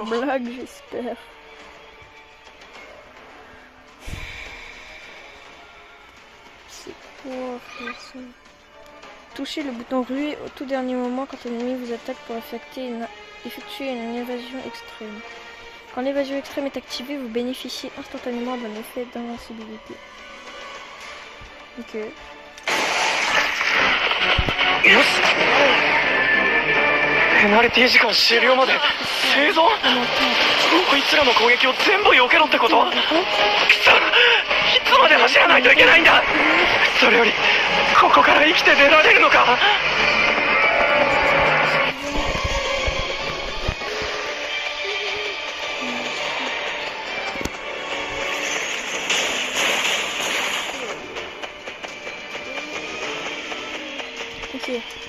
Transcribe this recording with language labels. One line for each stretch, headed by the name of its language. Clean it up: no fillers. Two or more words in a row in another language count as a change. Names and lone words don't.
French: blague, j'espère. C'est quoi faire ça? Touchez le bouton rue au tout dernier moment quand un ennemi vous attaque pour effectuer une évasion extrême. Quand l'évasion extrême est activée, vous bénéficiez instantanément d'un effet d'invincibilité. Ok.
Japanese: よしペナルティ時間終了まで生存 こいつらの攻撃を全部避けろってこと？くそ、いつまで走らないといけないんだ。それよりここから生きて出られるのか。
French: Ok.